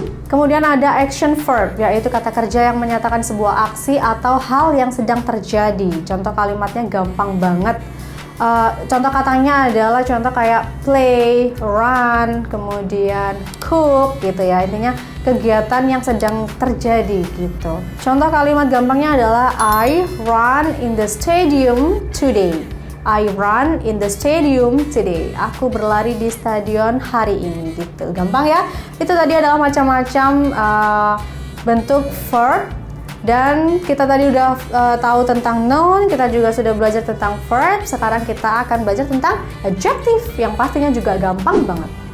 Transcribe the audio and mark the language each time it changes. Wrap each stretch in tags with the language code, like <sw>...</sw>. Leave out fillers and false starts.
<id>Kemudian ada action verb, yaitu kata kerja yang menyatakan sebuah aksi atau hal yang sedang terjadi. Contoh kalimatnya gampang banget. Contoh katanya adalah contoh kayak play, run, kemudian cook gitu ya. Intinya kegiatan yang sedang terjadi gitu. Contoh kalimat gampangnya adalah</id> <en>I run in the stadium today. I run in the stadium today.</en> <id>Aku berlari di stadion hari ini gitu. Gampang ya? Itu tadi adalah macam-macam bentuk verb. Dan kita tadi udah tahu tentang noun, kita juga sudah belajar tentang verb. Sekarang kita akan belajar tentang adjective yang pastinya juga gampang banget.</id>